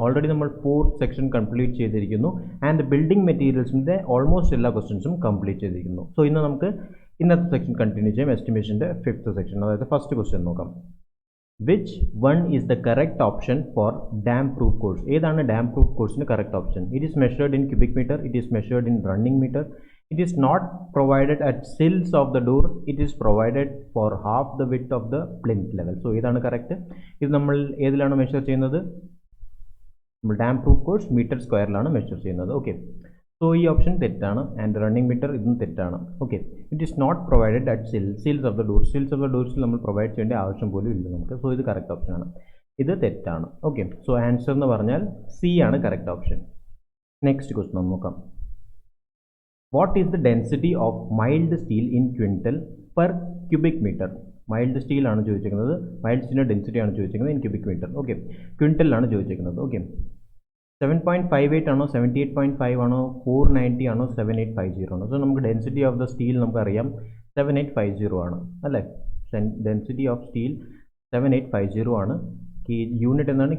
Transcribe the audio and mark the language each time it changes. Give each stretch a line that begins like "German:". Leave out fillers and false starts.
Malayalam: Already നമ്മൾ 4th section complete ചെയ്തിരിക്കുന്നു and building മെറ്റീരിയൽസിൻ്റെ almost എല്ലാ ക്വസ്റ്റ്യൻസും കംപ്ലീറ്റ് ചെയ്തിരിക്കുന്നു. സോ ഇന്ന് നമുക്ക് ഇന്നത്തെ സെക്ഷൻ കണ്ടിന്യൂ ചെയ്യാം. എസ്റ്റിമേഷൻ്റെ 5th സെക്ഷൻ, അതായത് ഫസ്റ്റ് ക്വസ്റ്റ്യൻ നോക്കാം.
English: Which one is the correct option for damp proof course?
Malayalam: ഏതാണ് ഡാം പ്രൂഫ് കോഴ്സിന് correct option?
English: It is measured in cubic metre, it is measured in running metre, it is not provided at sills of the door, it is provided for half the width of the plinth level.
Malayalam: So ഇതാണ് correct. ഇത് നമ്മൾ ഏതിലാണ് measure ചെയ്യുന്നത്? നമ്മൾ dam proof course metre സ്ക്വയറിലാണ് measure ചെയ്യുന്നത്. Okay, so ഈ option തെറ്റാണ്. And running metre ഇതും തെറ്റാണ്. Okay,
English: It is not provided at sills of the door.
Malayalam: Seals of the ഡോർസിൽ നമ്മൾ പ്രൊവൈഡ് ചെയ്യേണ്ട ആവശ്യം പോലും ഇല്ല നമുക്ക്. സോ ഇത് കറക്റ്റ് ഓപ്ഷനാണ്. ഇത് തെറ്റാണ്. ഓക്കെ, സോ ആൻസർ എന്ന് പറഞ്ഞാൽ സി ആണ് കറക്റ്റ് ഓപ്ഷൻ. നെക്സ്റ്റ് ക്വസ്റ്റ്യൻ നോക്കാം.
English: What is the density of mild steel in quintal per cubic meter?
Malayalam: Mild steel ആണ് ചോദിച്ചിരിക്കുന്നത്. മൈൽഡ് സ്റ്റീലിൻ്റെ ഡെൻസിറ്റി ആണ് ചോദിച്ചിരിക്കുന്നത് ഇൻ ക്യൂബിക് മീറ്റർ. ഓക്കെ, ക്വിൻറ്റലിലാണ് ചോദിച്ചിരിക്കുന്നത്. ഓക്കെ, 7.58 ആണോ, 78.5 ആണോ, 490 ആണോ, 7850 ആണോ? സോ നമുക്ക് ഡെൻസിറ്റി ഓഫ് ദ സ്റ്റീൽ നമുക്കറിയാം 7850 ആണ് അല്ലേ. ഡെൻസിറ്റി ഓഫ് സ്റ്റീൽ 7850 ആണ്. യൂണിറ്റ് എന്താണ്?